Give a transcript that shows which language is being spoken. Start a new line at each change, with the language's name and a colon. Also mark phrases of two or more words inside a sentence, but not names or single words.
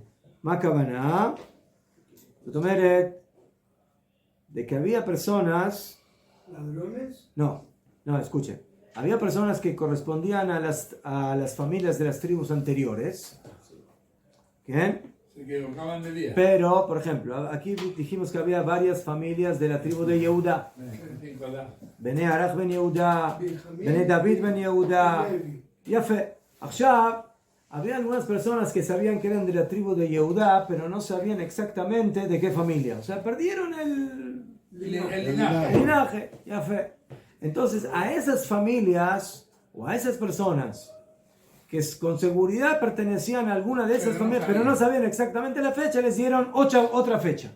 Spanish: Makabana, de que había personas... ¿Ladrones? No, escuchen. Había personas que correspondían a las familias de las tribus anteriores. ¿Bien? Se equivocaban de día. Pero, por ejemplo, aquí dijimos que había varias familias de la tribu de Yehuda. Benei Arach Ben Yehuda, Benei David Ben Yehuda. Yafe. עכשיו, había algunas personas que sabían que eran de la tribu de Yehudá, pero no sabían exactamente de qué familia. O sea, perdieron el linaje. Ya fue. Entonces, a esas familias o a esas personas que con seguridad pertenecían a alguna de esas familias, pero no sabían exactamente la fecha, les dieron otra fecha.